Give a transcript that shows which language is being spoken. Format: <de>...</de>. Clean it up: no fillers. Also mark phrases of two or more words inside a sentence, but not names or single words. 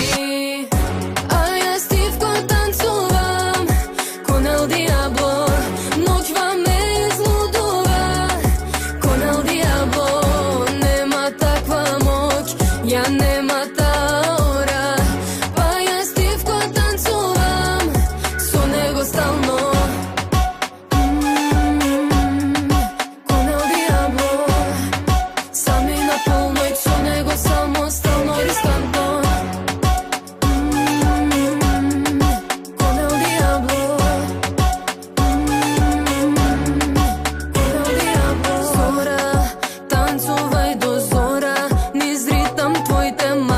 <mk>А јас тивко танцувам,</mk> <es>con el diablo,</es> <mk>ноќва ме излудува,</mk> <es>con el diablo,</es> <mk>нема таква моќ, ја нема таора. Па јас тивко танцувам, со него стално.</mk> <es>Con el diablo,</es> <mk>сами на полноќ, со него само стално рискантно.</mk> <es>Con el diablo, con el diablo.</es> <mk>Зора, танцувај до зора, низ ритам твоите</mk>